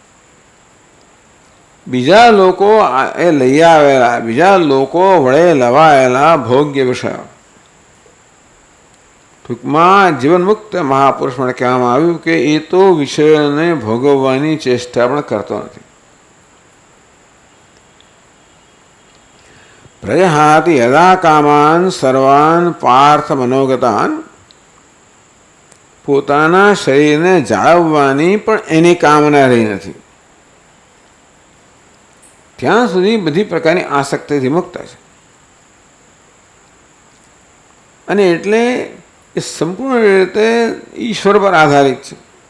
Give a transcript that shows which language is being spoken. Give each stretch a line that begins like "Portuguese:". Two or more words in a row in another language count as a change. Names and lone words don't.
Gujarati: બીજા લોકો એ લઈ આવેલા, બીજા લોકો વડે લવાયેલા ભોગ્ય વિષયો. ટૂંકમાં જીવન મુક્ત મહાપુરુષ માટે કહેવામાં આવ્યું કે એ તો વિષયોને ભોગવવાની ચેષ્ટા પણ કરતો નથી.
Sanskrit: પ્રજહાતિ યદા કામાન સર્વાન પાર્થ મનોગતાન.
Gujarati: પોતાના શરીરને જાળવવાની પણ એની કામના રહી નથી. ત્યાં સુધી બધી પ્રકારની આસક્તિથી મુક્ત છે. અને એટલે એ સંપૂર્ણ રીતે ઈશ્વર પર આધારિત છે.